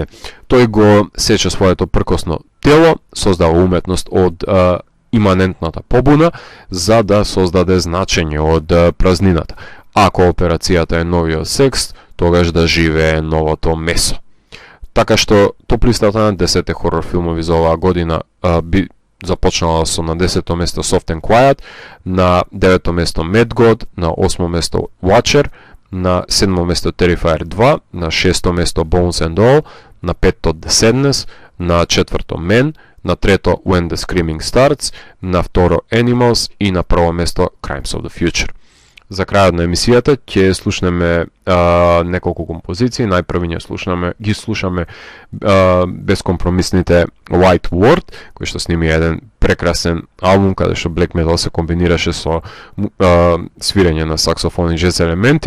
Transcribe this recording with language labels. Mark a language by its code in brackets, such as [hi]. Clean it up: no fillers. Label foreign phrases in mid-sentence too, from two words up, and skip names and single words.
[mk] Тој го сече своето пркосно тело, создава уметност од иманентната побуна за да создаде значење од празнината. Ако операцијата е новиот секс, тогаш да живее новото месо. Така што топ листата на 10 хорор филмови за оваа година би започнала со на 10-то место Soft and Quiet, на 9-то место Mad God, на 8-то место Watcher, на 7-то место Terrifier 2, на 6-то место Bones and All, на 5-то The Sadness, на 4-то Men, на 3-то When the Screaming Starts, на 2-то Animals и на 1-то место Crimes of the Future. За крајот на емисијата ќе слушнеме неколку композиции. Најпрви ги слушаме безкомпромисните White Word, кој што сними еден прекрасен албум каде што [en] Black Metal [mk] се комбинираше со свирење на саксофон и джез елементи.